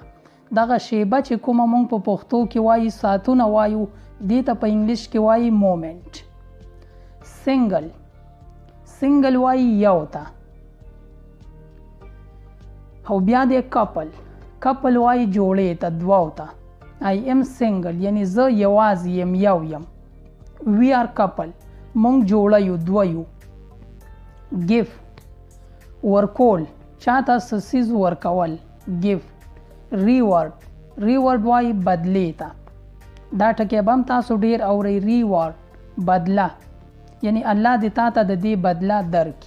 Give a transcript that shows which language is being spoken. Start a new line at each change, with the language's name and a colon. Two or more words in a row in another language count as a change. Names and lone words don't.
Pashto: دغه شیبه چې کومه مونږ په پښتو کې وایي ساعتونه وایو، دې ته په انګلیش کې وایي مومنٹ. سنګل وایي یو ته. او بیا دی کپل وایي جوړې ته، دوو ته.
English: I am single
Pashto: یعنی زه یوازې یم، یو یم.
English: we are couple
Pashto: مونږ جوړه یو، دوه یو. gift ورکول، چاته څه څیز ورکول. gift. ریوارډ وایي بدلې ته. دا ټکی به هم تاسو ډیر اورئ. ریوارډ بدله، یعنی الله دې تا ته د دې بدله درکړي.